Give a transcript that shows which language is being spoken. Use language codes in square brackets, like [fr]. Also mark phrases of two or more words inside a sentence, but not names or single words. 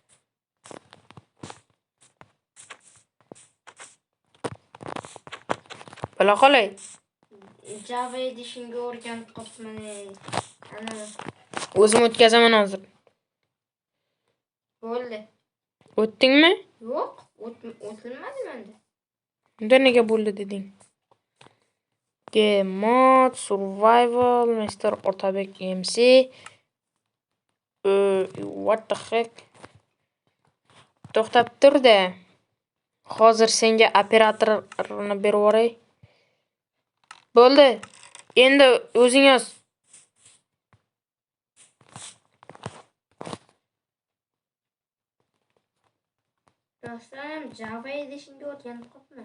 [uz] Bo'la qolay. Java edishingga o'rganib qopman. Ana. O'zim o'tkazaman hozir. Bo'ldi. O'tdingmi? Yo'q, o'tilmadi menda. Unda nega bo'ldi deding? [en] Game mod, survival, Mr. Otabek MC. What the heck? [uz] To'xtab tur-da. Hozir senga operatorni berib yuboray. Bo'ldi. Endi o'zing yoz. Do'stlarim, Java edishingga o'rganib qopman.